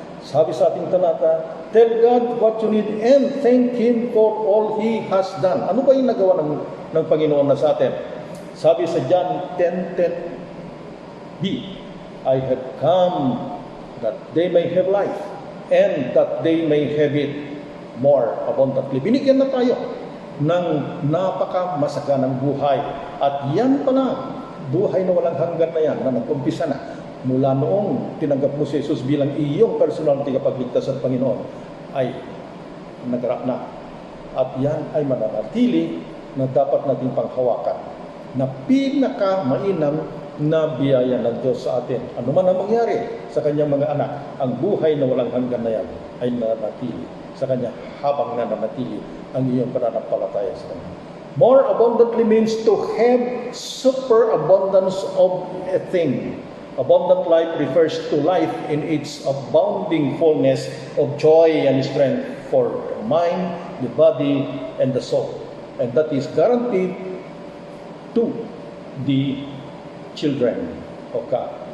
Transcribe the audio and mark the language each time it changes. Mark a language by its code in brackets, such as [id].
[tl] Sabi sa ating talata, [en] tell God what you need and thank Him for all He has done. [tl] Ano ba yung nagawa ng Panginoon na sa atin? Sabi sa [en] John 10:10b, I have come that they may have life and that they may have it more abundantly. [tl] Binigyan na tayo ng napakamasaganang buhay. At yan pala, buhay na walang hanggan na yan, na nag-umpisa na mula noong tinanggap mo si Jesus bilang iyong personal na tagapagligtas at Panginoon, ay nagarap na. At yan ay mananatili na dapat nating panghawakan, na pinaka-mainam na biyaya ng Diyos sa atin. Ano man ang mangyari sa kanyang mga anak, ang buhay na walang hanggan na yan ay nananatili sa kanya habang nananatili ang iyong pananampalataya sa kanya. [en] More abundantly means to have superabundance of a thing. Abundant life refers to life in its abounding fullness of joy and strength for the mind, the body, and the soul. And that is guaranteed to the children of God.